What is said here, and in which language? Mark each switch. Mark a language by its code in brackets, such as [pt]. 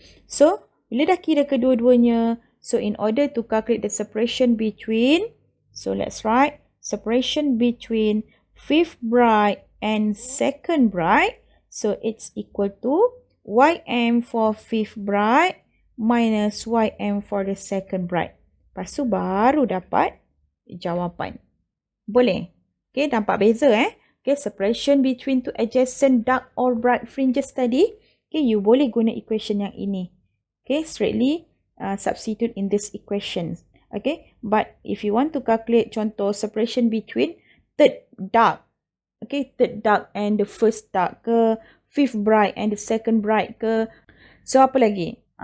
[en] So, [ms] bila dah kira kedua-duanya, [en] so in order to calculate the separation between, so let's write separation between fifth bright and second bright. So it's equal to ym for fifth bright minus ym for the second bright. [ms] Lepas tu baru dapat jawapan. Boleh? Nampak beza [en] separation between two adjacent dark or bright fringes [ms] tadi. You boleh guna equation yang ini. [en] Straightly substitute in this equation. But if you want to calculate contoh separation between third dark, third dark and the first dark ke, fifth bright and the second bright ke, [ms] so apa lagi?